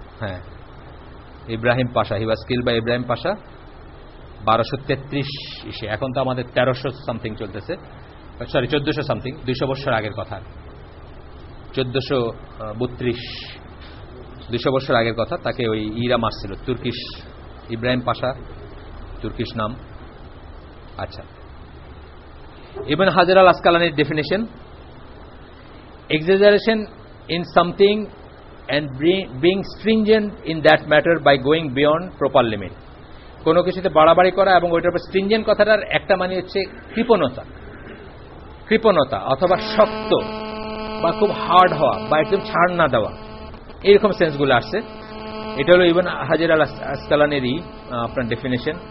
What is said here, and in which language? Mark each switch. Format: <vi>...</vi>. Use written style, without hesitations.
<en>হ্যাঁ, Ibrahim Pasha, he was kill by Ibrahim Pasha 1233 ইসে।</en> <bn>এখন তো আমাদের 1300 সামথিং চলতেছে, সরি 1400 সামথিং, 200 বছর আগের কথা, 1432, 200 বছর আগের কথা। তাকে ওই ইরা মারছিল, তুর্কিশ ইব্রাহিম পাশা, তুর্কিশ নাম। আচ্ছা, ইবন হাজার আল আসকালানির definition,</bn> <en>exaggeration in something and being stringent in that matter by going beyond proper limit.</en> <bn>কোনো কিছুতে বাড়াবাড়ি করা এবং ওইটার উপর স্ট্রিনজেন্ট কথাটার একটা মানে হচ্ছে কৃপণতা অথবা শক্ত বা খুব হার্ড হওয়া বা একদম ছাড় না দেওয়া, এইরকম সেন্সগুলো আসছে। এটা হলো ইবন হাজার আল আসকালানিরই আপনার ডেফিনেশন।</bn>